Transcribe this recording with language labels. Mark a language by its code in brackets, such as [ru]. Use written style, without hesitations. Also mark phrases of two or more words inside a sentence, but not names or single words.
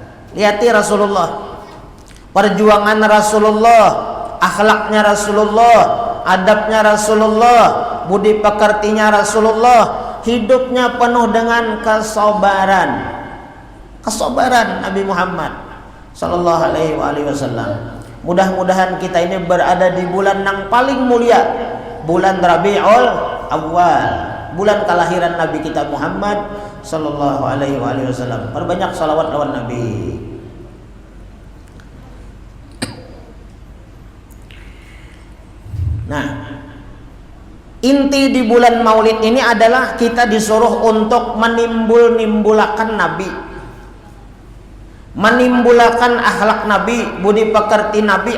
[id] Lihati Rasulullah, perjuangan Rasulullah, akhlaknya Rasulullah, adabnya Rasulullah, budi pekertinya Rasulullah, hidupnya penuh dengan kesabaran. Kesabaran Nabi Muhammad [ar] sallallahu alaihi wasallam. [id] Mudah-mudahan kita ini berada di bulan yang paling mulia, bulan Rabiul Awal, bulan kelahiran Nabi kita Muhammad [ar] sallallahu alaihi wasallam. [id] Perbanyak salawat lawan Nabi. Nah, inti di bulan Maulid ini adalah kita disuruh untuk menimbul-nimbulakan Nabi, menimbulakan akhlak Nabi, budi pekerti Nabi.